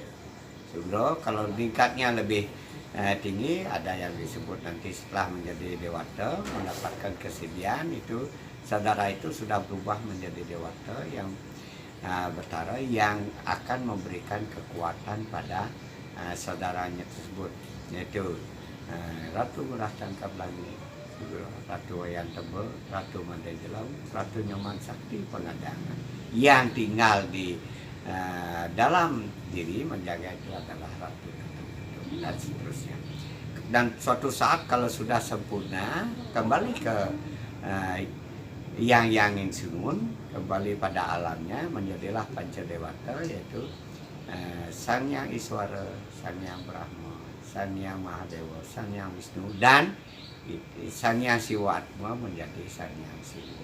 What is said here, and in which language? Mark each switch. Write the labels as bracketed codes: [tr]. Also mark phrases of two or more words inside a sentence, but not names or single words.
[id] Sudro kalau tingkatnya lebih tinggi, ada yang disebut nanti setelah menjadi dewata mendapatkan kesediaan, itu saudara itu sudah berubah menjadi dewata yang betara, yang akan memberikan kekuatan pada saudaranya tersebut, yaitu Ratu Murah Tangkap Langit, Ratu Wayan Tebel, Ratu Mandai Jelau, Ratu Nyoman Sakti Pengadangan. Yang tinggal di dalam diri menjaga itu adalah Ratu, dan seterusnya. Dan suatu saat kalau sudah sempurna, kembali ke yang Insungun, kembali pada alamnya, menjadilah Pancadewata, yaitu Sang Yang Iswara, Sang Yang Brahma, Sang Yang Mahadewa, Sang Yang Wisnu, dan Sang Yang Siwa Atma menjadi Sang Yang Siwa.